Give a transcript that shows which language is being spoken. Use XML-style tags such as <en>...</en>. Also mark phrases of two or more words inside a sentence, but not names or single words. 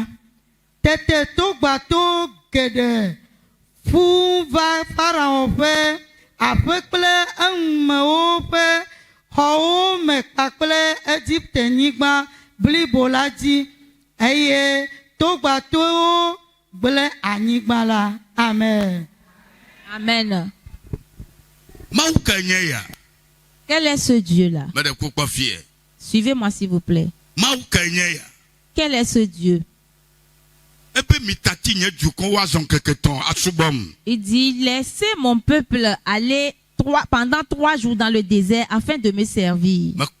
<ee>Tete togbato geɖe ƒu va Farao ƒe aƒe kple eŋumewo ƒe xɔwo me kpakple Egiptenyigba blibo la dzi eye togbatowo gble anyigba la. Amen.</ee> <fr>Amen. Quel est ce Dieu-là? Suivez-moi s'il vous plaît. Quel est ce Dieu? Il dit, laissez mon peuple aller pendant 3 jours dans le désert afin de me servir.</fr>